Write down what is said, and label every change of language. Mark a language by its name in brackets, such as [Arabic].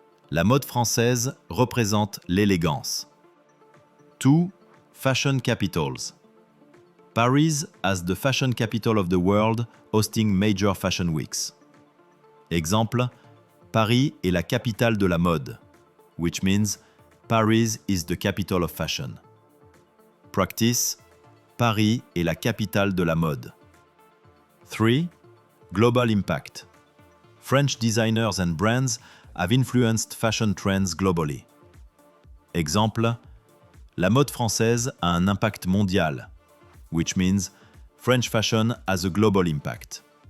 [French] La mode française représente l'élégance. [English] 2. Fashion capitals. Paris as the fashion capital of the world, hosting major fashion weeks. [French] Exemple, Paris est la capitale de la mode, [English] which means Paris is the capital of fashion. [French] Practice, Paris est la capitale de la mode. [English] 3. Global impact. French designers and brands have influenced fashion trends globally. [French] Exemple, la mode française a un impact mondial, [English] which means French fashion has a global impact.